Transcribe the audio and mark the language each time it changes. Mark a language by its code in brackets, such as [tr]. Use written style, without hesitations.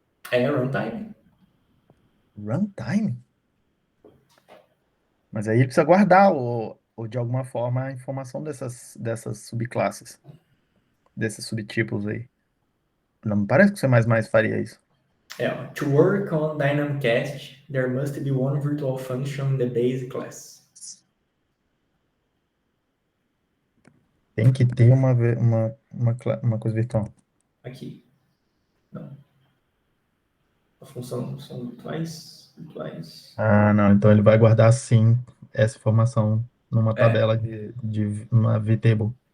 [pt] É runtime. Runtime? Mas aí ele precisa guardar ou de alguma forma a informação dessas subclasses, desses subtipos aí. Não me parece que o C++ faria isso. [en] Ó, to work on Dynamic Cast, there must be one virtual function in the base class. [pt] Tem que ter uma coisa virtual. Aqui. Não. A função são virtuais. Ah, não. Então ele vai guardar sim essa informação numa tabela de uma vtable.